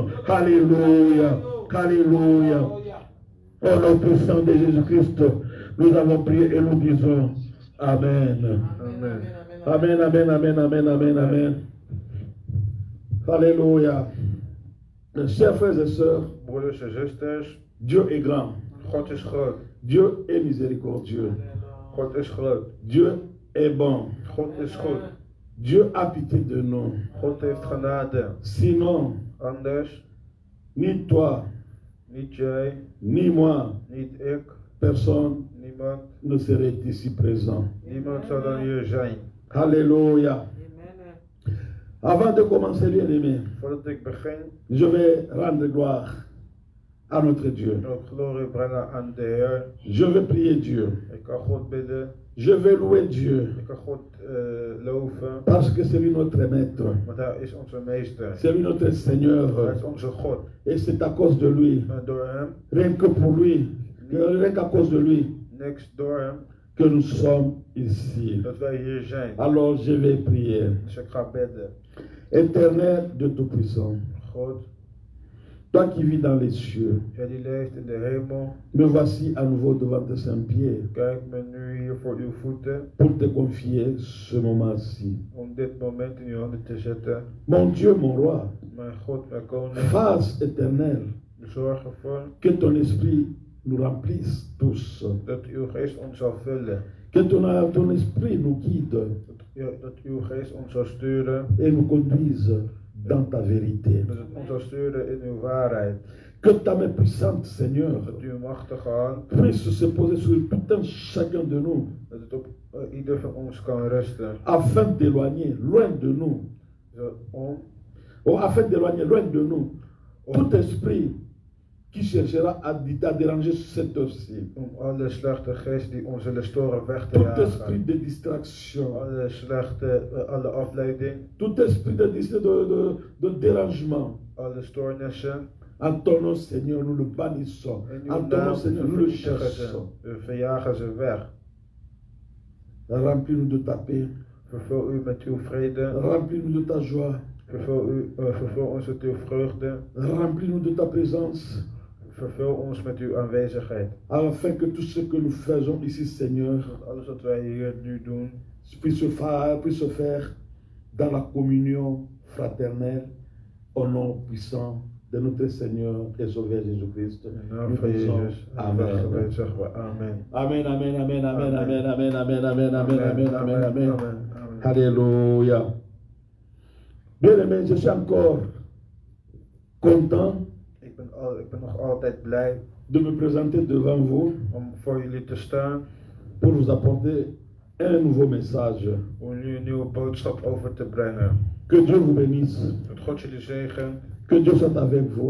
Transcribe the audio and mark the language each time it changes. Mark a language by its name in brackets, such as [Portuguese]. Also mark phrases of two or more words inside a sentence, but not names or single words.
[French] Alléluia. Alléluia. Au nom puissant de Jésus-Christ, nous avons prié et nous disons Amen. Amen, amen, amen, amen, amen, amen. Alléluia. Chers frères et sœurs, [Dutch] broeders en zusters, [French] Dieu est grand. [Dutch] God is groot. [French] Dieu est miséricordieux. [Dutch] God is groot. [French] Dieu est bon. [Dutch] God is goed. [French] Dieu a pitié de nous. [Dutch] God heeft genade. [French] Sinon, [Dutch] Anders, [French] ni toi, [Dutch] niet jij, [French] ni moi, [Dutch] niet ik, [French] personne [Dutch] niemand, [French] ne serait ici présent. [Dutch] niemand zou dan hier zijn. [French] Alléluia. Avant de commencer, bien aimé, [Dutch] Voordat ik begin, [French] je vais rendre gloire à notre Dieu. [Dutch] ook glorie brengen aan de Heer. [French] Je vais prier Dieu. [Dutch] Ik kan God bidden. [French] Je vais louer Dieu. [Dutch] Ik kan God loven. [French] Parce que c'est lui notre maître. [Dutch] Want Hij is onze meester. [French] C'est lui notre [Dutch] Hij [French] Seigneur. [Dutch] is onze God. [French] Et c'est à cause de lui, [Dutch] En door Hem, [French] rien que pour lui, rien qu'à cause de lui, [Dutch] niks door Hem, [French] que nous sommes ici. [Dutch] dat wij hier zijn. [French] Alors je vais prier. [Dutch] Dus ik ga bidden. [French] Éternel de Tout-Puissant, [Dutch] God, [French] toi qui vis dans les cieux, [Dutch] Jij die leeft in de hemel, [French] me voici à nouveau devant tes saints pieds [Dutch] kijk me nu hier voor uw voeten. [French] pour te confier ce moment-ci. [Dutch] Om dit moment in uw handen te zetten. [French] Mon Dieu, mon roi, [Dutch] Mijn God, mijn koning, [French] fasse éternel [Dutch] zorg ervoor [French] que ton esprit nous remplisse tous, [Dutch] dat uw geest ons zal vullen. [French] que ton esprit nous guide [Dutch] Dat uw geest ons zal sturen. [French] et nous conduise dans ta vérité. [Dutch] Dat het ons zal sturen in uw waarheid. [French] Que ta main puissante, Seigneur, [Dutch] Dat uw machtige hand, [French] puisse se poser sur tout un chacun de nous, [Dutch] dat het op ieder van ons kan rusten. [French] afin d'éloigner loin de nous, afin d'éloigner loin de nous tout esprit qui cherchera à déranger cette heure-ci. [Dutch] Om alle slechte geest die ons zullen storen weg te [French] Tout esprit [Dutch] jagen. [French] de distraction, [Dutch] Alle afleiding, [French] tout esprit de dérangement, [Dutch] alle stoornissen. [French] en ton nom, Seigneur, nous le bannissons. [Dutch] In En uw [French] ton nom, [Dutch] naam [French] Seigneur, nous le [Dutch] vernietigen ze. [French] chassons. [Dutch] We verjagen ze weg. [French] Remplis-nous de ta paix, [Dutch] Vervul u met uw vrede. [French] remplis-nous de ta joie, [Dutch] Vervul ons met uw vreugde. [French] remplis-nous de ta présence, [Dutch] Vervul ons met uw aanwezigheid. [French] afin que tout ce que nous faisons ici, Seigneur, [Dutch] Dat alles wat wij hier nu doen, [French] puisse se faire dans la communion fraternelle au nom puissant de notre Seigneur et Sauveur Jésus-Christ. [Dutch] in de naam [French] Nous [Dutch] van [French] disons [Dutch] Jezus. En [French] Amen. [Dutch] gebed zeggen we amen. [French] Amen, amen, amen, amen, amen, amen, amen, amen, amen, amen, amen, amen. Amen. Alléluia. Bien-aimé, je suis encore content [Dutch] Ik ben nog altijd blij [French] de me présenter devant vous [Dutch] om voor jullie te staan. [French] pour vous apporter un nouveau message. [Dutch] Om jullie een nieuwe boodschap over te brengen. [French] Que Dieu vous bénisse, [Dutch] Dat God jullie zegen. [French] que Dieu soit avec vous,